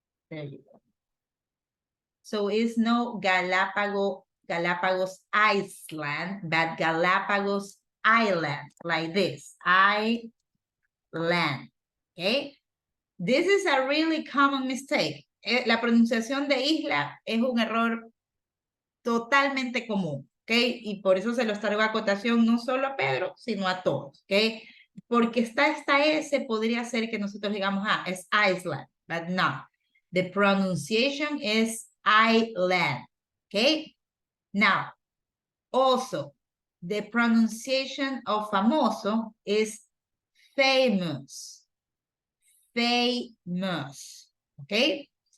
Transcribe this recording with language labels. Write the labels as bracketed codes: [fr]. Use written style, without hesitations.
[en] There you go. So it's no Galapagos Island, but Galapagos Island, like this, Island, okay? This is a really common mistake. [es] La pronunciación de isla es un error totalmente común, ¿ok? Y por eso se los traigo a acotación no solo a Pedro, sino a todos, ¿ok? Porque está esta S, podría ser que nosotros digamos, ah, es Iceland, [en] but no. The pronunciation is island, okay? Now, also, the pronunciation of famoso is famous, famous, okay?